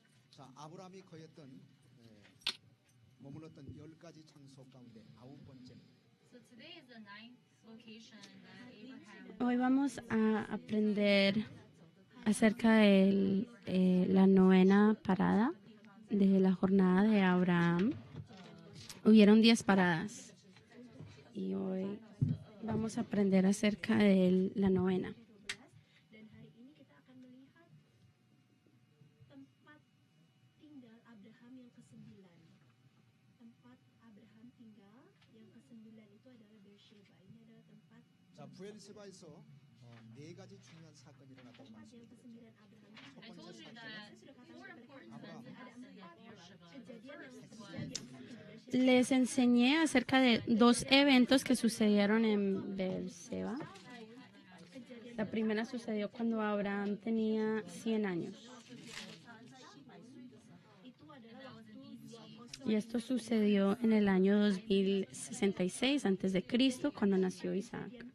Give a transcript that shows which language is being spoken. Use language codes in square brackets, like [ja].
[ko] 자, 아브라함이 거했던 머물렀던 10가지 장소 가운데 9번째 [en] So today is the ninth location that Abraham [es] Hoy vamos a aprender acerca de la novena parada de la jornada de Abraham. Hubieron 10 paradas y hoy vamos a aprender acerca de la novena. [id] Dan hari ini kita akan melihat tempat tinggal Abraham yang ke-9. Tempat Abraham tinggal yang ke-9 itu adalah Beersheba. Ini adalah tempat [ko] 자, 부엘세바에서 4가지 중요한 사건이 일어났다고 [id] yang [ko] 말씀드렸습니다. [id] ke-9 Abraham. [en] I told you that four important events happened at Beersheba. The first was [es] Les enseñé acerca de 2 eventos que sucedieron en Beerseba. La primera sucedió cuando Abraham tenía 100 años. Y esto sucedió en el año 2066 a.C., cuando nació Isaac.